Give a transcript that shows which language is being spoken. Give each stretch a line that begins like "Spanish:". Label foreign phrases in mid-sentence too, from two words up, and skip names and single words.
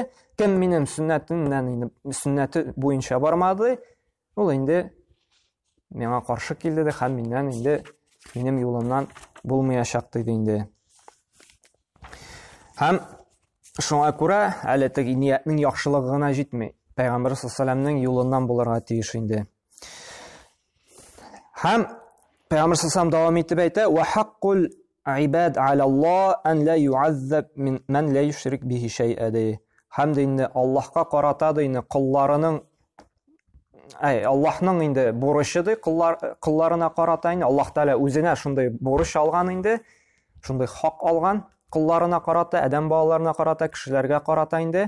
Tatar: Кем минем сөннәтемнән инде сөннәте буенча бармады, ул инде миңа каршы килде дә, һәм миннән инде минем юлымнан булмаячак диде инде. Һәм шуңа күрә әле теге ниятнең яхшылыгы гына җитми. Пәйгамбер саллаллаһу юлыннан булырга тиеш инде. Һәм Пәйгамбер саллаллаһу дәвам итеп әйтә:
Arabic: "وحق العباد على الله أن لا يعذب من لا يشرك به شيئا."
Tatar: Һәм инде Аллаһка карата да инде кулларының Аллаһның инде бурычы ди, кулларына карата инде Аллаһ Тәала үзенә шундый бурыч алган инде, шундый хак алган кулларына карата, адәм балаларына карата, кешеләргә карата инде.